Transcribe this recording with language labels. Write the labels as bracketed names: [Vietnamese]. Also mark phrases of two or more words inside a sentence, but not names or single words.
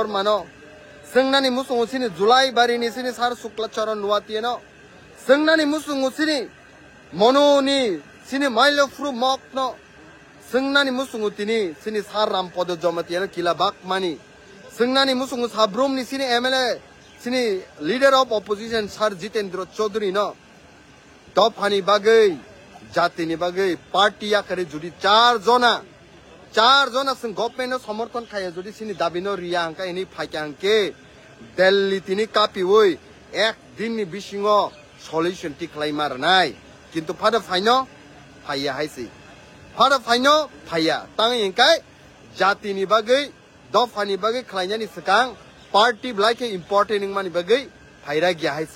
[Kok Borok] mano sengna ni musung sini julai bari ni sini sar suklacharan nuati no sengna ni musung sini mono ni sini mailo fru mok no sengna ni musung tini sini sar rampodo jomati no kila bak mani sengna ni musung sabrum ni sini MLA sini [English] leader of opposition [Kok Borok] sar Jitendra Chaudhary no dofani bagai jati ni bagai party yakare judi चार जना sing government no समर्थन खाया judi sini dabi no riang ka ini phakyang ke Delhi tini kapi woi ek din ni bisingo solution tiklai marnai kintu phada phaino phaya haisi phada phaino phaya tang ingkai jati ni bagai dofani bagai khlainya ni sekang party blaike important ning mani bagai phaira gya haisi